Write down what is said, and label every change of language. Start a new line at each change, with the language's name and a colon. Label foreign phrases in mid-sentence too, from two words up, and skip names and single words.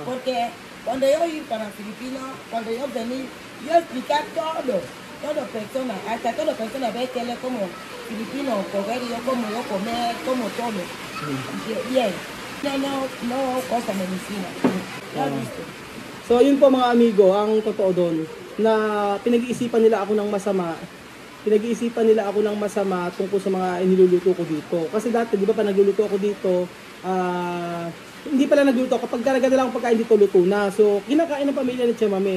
Spanish: Porque cuando yo iba para Filipinas, cuando yo venía, yo explicar todo persona, hasta toda persona ve que él es como filipino, comer, yo comer, como todo. Bien. No cosa medicina. ¿Ya has visto?
Filipino: So yun po mga amigo, ang totoo doon na pinag-iisipan nila ako ng masama. Pinag-iisipan nila ako ng masama tungkol sa mga iniluluto ko dito. Kasi dati, di ba pa nagluluto ako dito, hindi pala nagluto. Kapag karagada lang ang pagkain dito, luto na. So, kinakain ng pamilya ni Chamame.